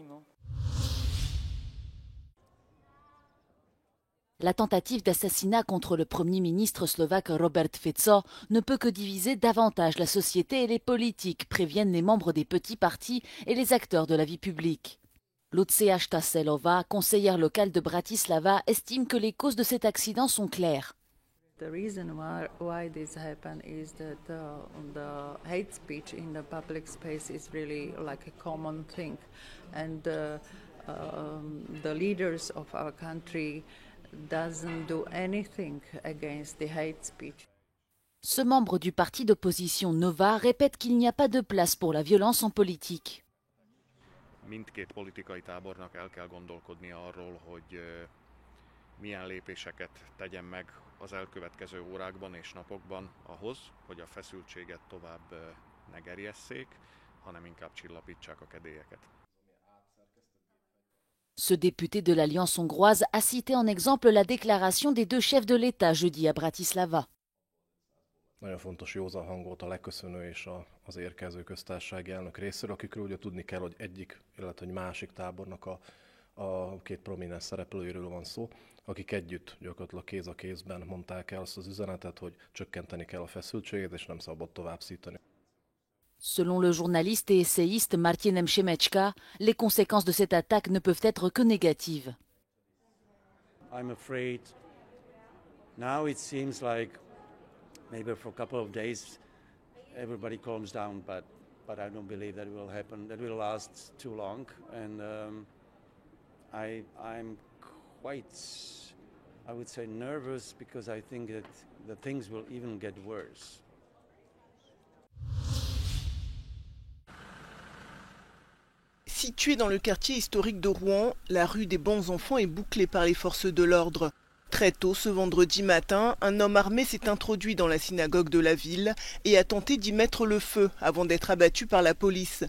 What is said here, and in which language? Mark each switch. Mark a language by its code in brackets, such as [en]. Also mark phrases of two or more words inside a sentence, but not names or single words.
[fr] La tentative d'assassinat contre le Premier ministre slovaque Robert Fico ne peut que diviser davantage la société et les politiques, préviennent les membres des petits partis et les acteurs de la vie publique. Lucia Staselova, conseillère locale de Bratislava, estime que les causes de cet accident sont claires. [en] The reason why this happened is that the hate speech in the public space is really like a common thing, and the leaders of our country doesn't do anything against the hate speech. [fr] Ce membre du parti d'opposition Nova répète qu'il n'y a pas de place pour la violence en politique. [hu] Mindkét politikai tábornak el kell gondolkodnia arról, hogy milyen lépéseket tegyen meg az elkövetkező órákban és napokban ahhoz, hogy a feszültséget tovább ne gerjesszék, hanem inkább csillapítsák a kedélyeket. [fr] Ce député de l'Alliance hongroise a cité en exemple la déclaration des 2 chefs de l'État jeudi à Bratislava. [hu] Nagyon fontos józan hangot a leköszönő és az érkező köztársasági elnök részéről, akikről ugye tudni kell, hogy egyik, illetve egy másik tábornak a 2 prominens szereplőiről van szó, akik együtt gyakorlatilag kéz a kézben mondták el azt az üzenetet, hogy csökkenteni kell a feszültséget, és nem szabad tovább szítani. [fr] Selon le journaliste et essayiste Martin Nemchemechka, les conséquences de cette attaque ne peuvent être que négatives. [en] I'm afraid now it seems like maybe for a couple of days everybody calms down, but I don't believe that will happen. That will last too long, and I'm quite, I would say, nervous because I think that the things will even get worse. [fr] Située dans le quartier historique de Rouen, la rue des Bons Enfants est bouclée par les forces de l'ordre. Très tôt ce vendredi matin, un homme armé s'est introduit dans la synagogue de la ville et a tenté d'y mettre le feu avant d'être abattu par la police.